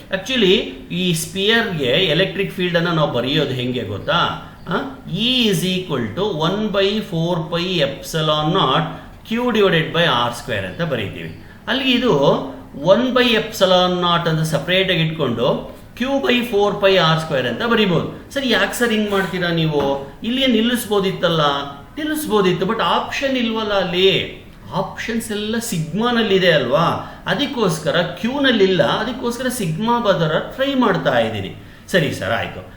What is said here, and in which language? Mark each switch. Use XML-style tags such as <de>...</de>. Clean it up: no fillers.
<kn>Actually ಈ ಸ್ಪಿಯರ್ಗೆ electric field ಅನ್ನು ನಾವು ಬರೆಯೋದು ಹೆಂಗೆ ಗೊತ್ತಾ?</kn> <en>E is equal to 1 by 4 pi epsilon naught Q divided by R square</en> <kn>ಅಂತ ಬರೀತೀವಿ. ಅಲ್ಲಿ ಇದು 1 by epsilon naught ಅಂತ ಸಪ್ರೇಟ್ ಆಗಿ ಇಟ್ಕೊಂಡು</kn> <en>Q by 4 pi R square</en> <kn>ಅಂತ ಬರೀಬಹುದು. ಸರಿ, ಯಾಕೆ ಸರ್ ಹಿಂಗ್ ಮಾಡ್ತೀರಾ ನೀವು? ಇಲ್ಲಿ ನಿಲ್ಲಿಸ್ಬೋದಿತ್ತು, ಬಟ್ ಆಪ್ಷನ್ ಇಲ್ವಲ್ಲ. ಅಲ್ಲಿ ಆಪ್ಷನ್ಸ್ ಎಲ್ಲ ಸಿಗ್ಮಾನಲ್ಲಿದೆ ಅಲ್ವಾ, ಅದಕ್ಕೋಸ್ಕರ ಕ್ಯೂನಲ್ಲಿಲ್ಲ, ಅದಕ್ಕೋಸ್ಕರ ಸಿಗ್ಮಾ ಬದರ ಟ್ರೈ ಮಾಡ್ತಾ ಇದ್ದೀನಿ. ಸರಿ ಸರ್, ಆಯಿತು.</kn>